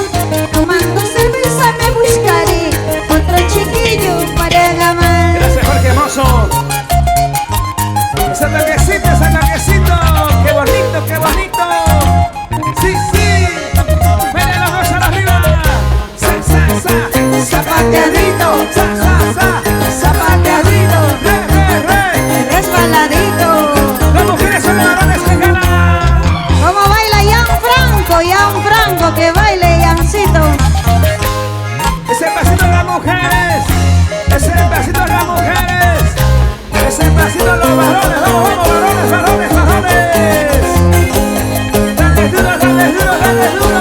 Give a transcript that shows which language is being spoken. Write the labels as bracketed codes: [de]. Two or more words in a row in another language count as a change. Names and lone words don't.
[es] Tomando cerveza me buscaré otro chiquillo para llamar. Gracias, Jorge Hermoso. Ese toquecito. Qué bonito, qué bonito. Sí, sí. Miren los dos arriba. Zapateadito. Zapateadito. Re. Resbaladito. Las mujeres son los varones que ganan. ¿Cómo baila Gianfranco? Que baile Giancito. Ese pasito de las mujeres. Ese pasito de las mujeres. Ese pasito de los varones. Vamos, vamos, varones, varones, varones. Dale duro, dale duro, dale duro.